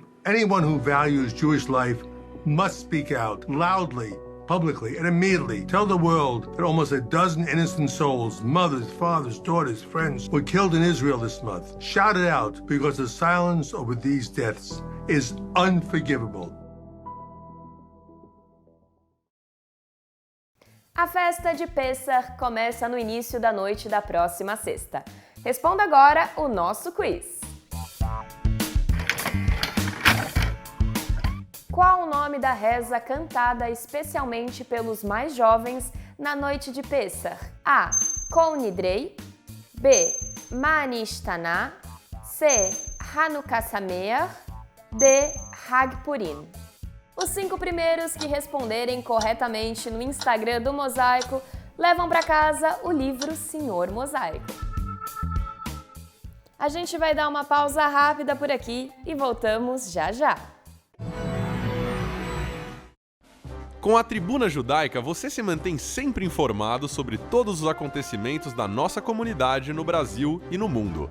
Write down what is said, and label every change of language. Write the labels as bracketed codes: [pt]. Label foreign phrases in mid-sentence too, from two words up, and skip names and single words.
[en] Anyone who values Jewish life must speak out loudly, publicly, and immediately tell the world that almost a dozen innocent souls, mothers, fathers, daughters, friends, were killed in Israel this month. Shout it out, because the silence over these deaths is unforgivable. [pt] A festa de Pêssar começa no início da noite da próxima sexta. Responda agora o nosso quiz. Qual o nome da reza cantada especialmente pelos mais jovens na noite de Pessach? A. Kol Nidrei, B. Ma'anishtaná, C. [he] חנוכה שמח, D. חג פורים. [pt] Os 5 primeiros que responderem corretamente no Instagram do Mosaico levam para casa o livro Senhor Mosaico. A gente vai dar uma pausa rápida por aqui e voltamos já já. Com a Tribuna Judaica, você se mantém sempre informado sobre todos os acontecimentos da nossa comunidade no Brasil e no mundo.